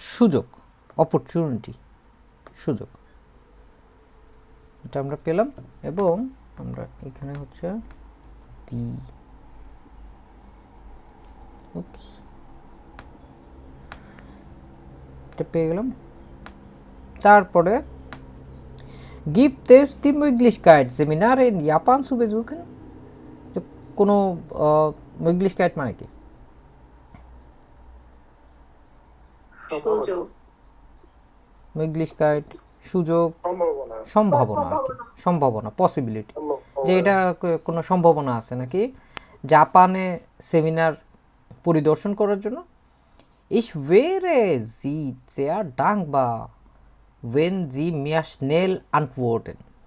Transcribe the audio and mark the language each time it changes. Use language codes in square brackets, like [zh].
[bn] সুযোগ, অপরচুনিটি, সুযোগ, এটা আমরা পেলাম। এবং আমরা এখানে হচ্ছে দি, উপস, এটা পেয়ে গেলাম। তারপরে [de] gibt es die Möglichkeit Seminare in Japan zu besuchen, [bn] যে কোনো [de] Möglichkeit [bn] মানে কি? সুযোগ, Möglichkeit সুযোগ, সম্ভাবনা, সম্ভাবনা আর কি, সম্ভাবনা, পসিবিলিটি, যে এটা কোনো সম্ভাবনা আছে নাকি জাপানে সেমিনার পরিদর্শন করার জন্য। [de] Ich wäre Sie sehr dankbar, wenn Sie mir schnell antworten.